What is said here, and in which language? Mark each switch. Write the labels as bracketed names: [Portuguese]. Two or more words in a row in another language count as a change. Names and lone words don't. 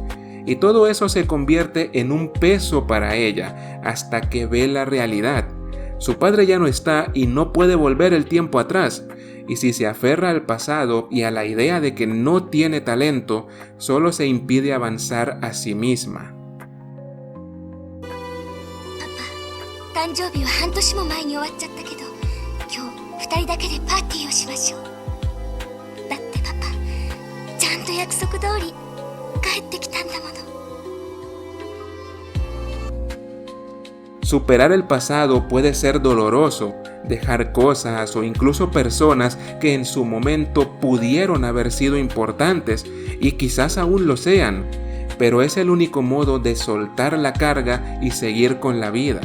[Spanish] Y todo eso se convierte en un peso para ella, hasta que ve la realidad. Su padre ya no está y no puede volver el tiempo atrás, y si se aferra al pasado y a la idea de que no tiene talento, solo se impide avanzar a sí misma. Papá, [Japanese] 誕生日は半年も前に終わっちゃったけど、今日2人だけでパーティーをしましょう。だってパパ、ちゃんと約束通り帰ってきたんだもの。 [Spanish] Superar el pasado puede ser doloroso, dejar cosas o incluso personas que en su momento pudieron haber sido importantes y quizás aún lo sean, pero es el único modo de soltar la carga y seguir con la vida.